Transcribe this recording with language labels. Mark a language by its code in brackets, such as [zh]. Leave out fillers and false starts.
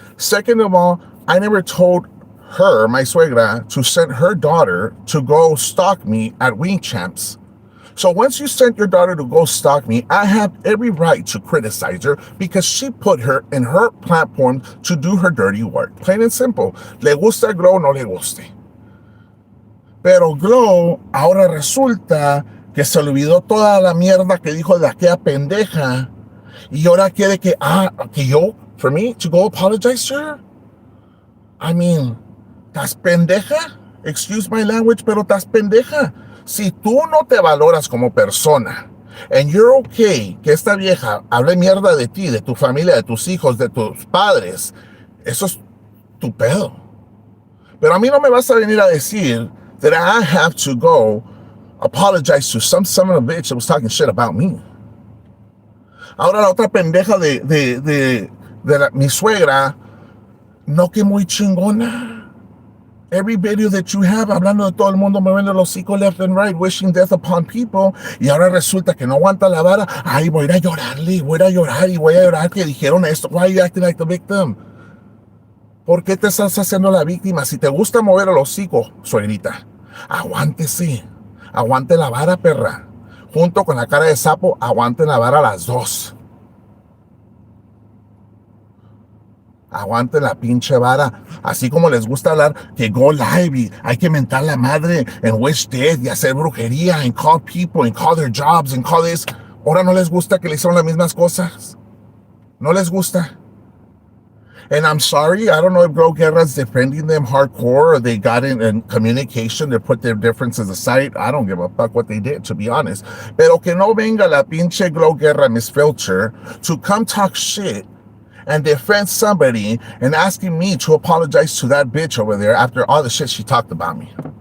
[en] Second of all, I never told her, my suegra, to send her daughter to go stalk me at Wing Champs. So once you sent your daughter to go stalk me, I have every right to criticize her because she put her in her platform to do her dirty work. Plain and simple. [es] Le gusta Glow, no le guste. Pero Glow ahora resulta que se olvidó toda la mierda que dijo de aquella pendeja y ahora quiere que yo, [en] for me, to go apologize to her? I mean, [es] ¿estás pendeja? [en] Excuse my language, [es] pero ¿estás pendeja? Si tú no te valoras como persona, [en] and you're okay [es] que esta vieja hable mierda de ti, de tu familia, de tus hijos, de tus padres, eso es tu pedo. Pero a mí no me vas a venir a decir [en] that I have to go apologize to some son of a bitch that was talking shit about me. [es] Ahora la otra pendeja de mi suegra, no que muy chingona. [en] Every video that you have [es] hablando de todo el mundo moviendo los hocico [en] left and right, wishing death upon people, [es] y ahora resulta que no aguanta la vara. Ay, voy a ir a llorarle, voy a llorar y voy a llorar que dijeron esto. [en] Why are you acting like the victim? [es] ¿Por qué te estás haciendo la víctima? Si te gusta mover el hocico, suegrita, aguántese. Aguante la vara, perra. Junto con la cara de sapo, aguanten la vara las dos. Aguanten la pinche vara. Así como les gusta hablar que [en] go live [es] y hay que mentar la madre [en] and wish death [es] y hacer brujería [en] and call people and call their jobs and call this. [es] Ahora no les gusta que le hicieron las mismas cosas. No les gusta. [en] And I'm sorry, I don't know if Glow Guerra's defending them hardcore or they got in communication to put their differences aside. I don't give a fuck what they did, to be honest. [es] Pero que no venga la pinche [en] Glow Guerra Miss Filter to come talk shit and defend somebody and asking me to apologize to that bitch over there after all the shit she talked about me.